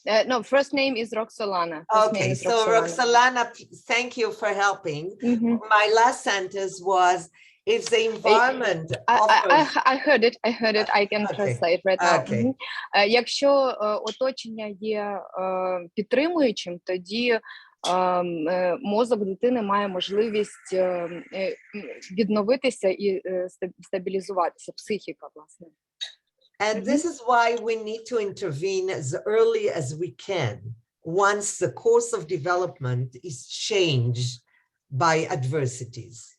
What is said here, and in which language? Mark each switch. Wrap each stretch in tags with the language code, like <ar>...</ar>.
<en>No, first name is Roxolana. First name Okay, is so Roxolana, thank you for helping. Mhm. My last sentence was, if the environment offers... I heard it. I can Okay. translate right now. Okay. Мгм.</en> <uk>Якщо оточення є підтримуючим, тоді мозок дитини має можливість відновитися і стабілізуватися, психіка, власне.</uk> <en>And this is why we need to intervene as early as we can, once the course of development is changed by adversities.</en>